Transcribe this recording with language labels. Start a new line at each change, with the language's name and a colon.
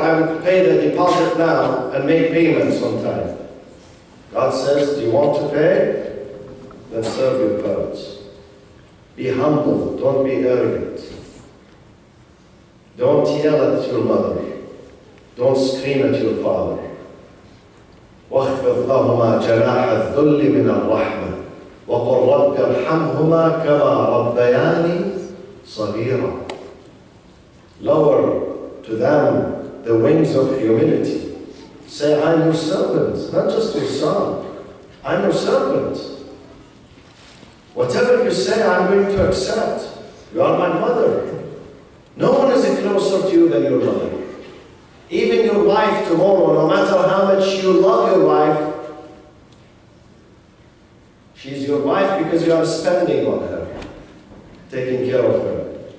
English: I would pay the deposit now and make payments on time. God says, do you want to pay? Then serve your parents. Be humble. Don't be arrogant. Don't yell at your mother. Don't scream at your father.
Arabic: وَاخْفِضْ لَهُمَا جَنَاحَ الذُّلِّ مِنَ الرَّحْمَةِ وَقُلْ رَبِّ ارْحَمْهُمَا كَمَا رَبَّيَانِي صَغِيرًا.
English: Lower to them the wings of humility. Say, I'm your servant, not just your son. I'm your servant. Whatever you say, I'm going to accept. You are my mother. No one is closer to you than your mother. Even your wife tomorrow, no matter how much you love your wife, she's your wife because you are spending on her, taking care of her.